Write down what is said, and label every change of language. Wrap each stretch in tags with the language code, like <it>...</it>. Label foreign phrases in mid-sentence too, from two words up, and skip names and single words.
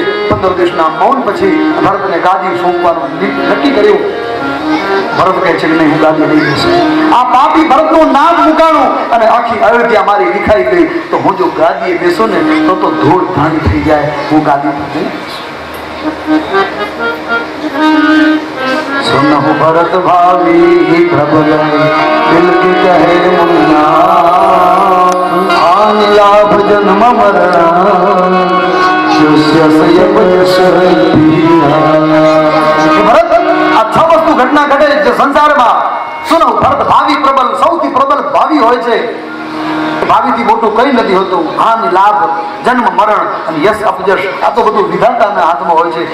<gu>15 દિવસના મૌન પછી ભરતને ગાદી સોંપવાનું નક્કી કર્યું. ભરત કહે છે કે નહીં હું ગાદી નહીં બેસું. આ પાપી ભરતનું નામ મુકાણું અને આખી અયોધ્યા મારી વિખાઈ ગઈ. તો હું જો ગાદીએ બેસું ને તો ધૂળ ધાણી થઈ જાય. હું ગાદી પર નહીં બેસું.</gu> <awa>सुनहु भरत भावी प्रबल दिल की कहे मुन्ना आन लाभ जन्म मरण</awa> <gu>ભરત આ 6 વસ્તુ ઘટના ઘટે છે સંસારમાં.</gu> <awa>सुनहु भरत भावी प्रबल,</awa> <gu>સૌથી પ્રબલ ભાવી હોય છે. ભાવીથી મોટું કઈ નથી હોતું. હાનિ લાભ જન્મ મરણ અને યશ અપજશ આ તો બધું વિધાતાના હાથમાં હોય છે.</gu>